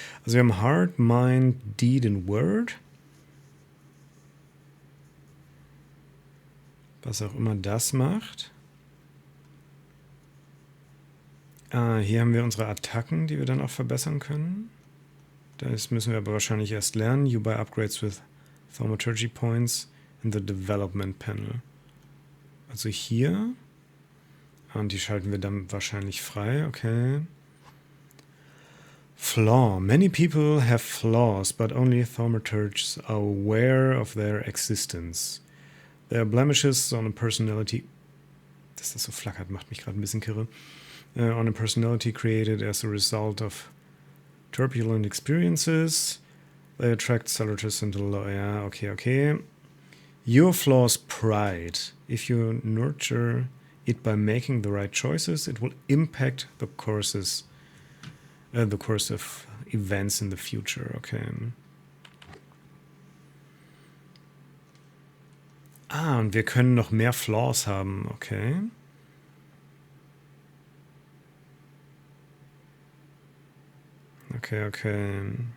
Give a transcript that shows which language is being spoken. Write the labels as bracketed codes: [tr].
[de] Also wir haben Heart, Mind, Deed and Word. Was auch immer das macht. Hier haben wir unsere Attacken, die wir dann auch verbessern können. Das müssen wir aber wahrscheinlich erst lernen. [en] You buy upgrades with Thaumaturge points in the development panel. [de] Also hier. Und die schalten wir dann wahrscheinlich frei. Okay. Flaw. [en] Many people have flaws, but only Thaumaturges are aware of their existence. There are blemishes on a personality. [de] Dass das so flackert, macht mich gerade ein bisschen kirre. [en] On a personality created as a result of turbulent experiences. They attract solitaries into law. [de] Ja, okay. [en] Your flaw's pride. If you nurture it by making the right choices, it will impact the course of events in the future. Okay. [de] Ah, und wir können noch mehr Flaws haben, okay. Okay.